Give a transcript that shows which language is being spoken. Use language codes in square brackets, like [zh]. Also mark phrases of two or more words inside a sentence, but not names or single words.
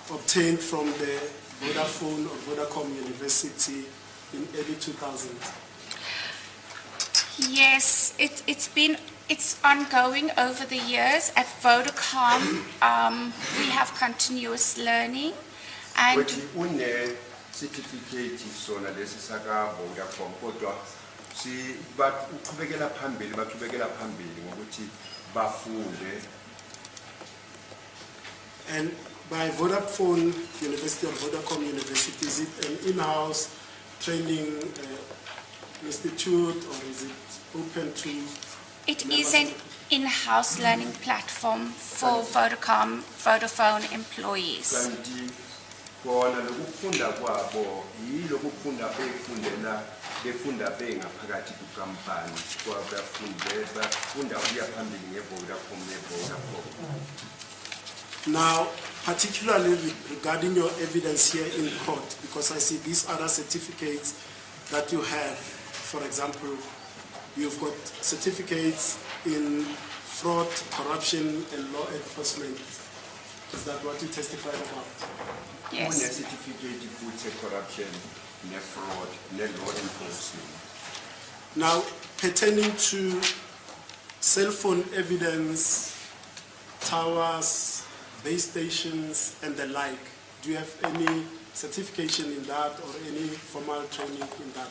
[en] obtained from the Vodafone or Vodacom University in early 2000? Yes, it's ongoing over the years. At Vodacom, we have continuous learning, and [zu] Ukuthi une certificate sona lesi saka Vodacom kodwa si baqhubekela phambili ngokuthi bafunde. [en] And by Vodafone University or Vodacom University, is it an in-house training institute, or is it open to? it is an in-house learning platform for Vodafone employees. [zu] Kanti khona lokufunda kwabo yilokufunda befunda bengaphakathi kukampani bafunda ukuya phambili ngeVodacom. [en] Now, particularly regarding your evidence here in court, because I see these other certificates that you have. For example, you've got certificates in fraud, corruption, and law enforcement. Is that what you testified about? Yes. [zu] Une certificate futhi corruption, ne fraud, ne [en] law enforcement. [zu] Now, pertaining to cell phone evidence, towers, base stations, and the like, do you have any certification in that or any formal training in that?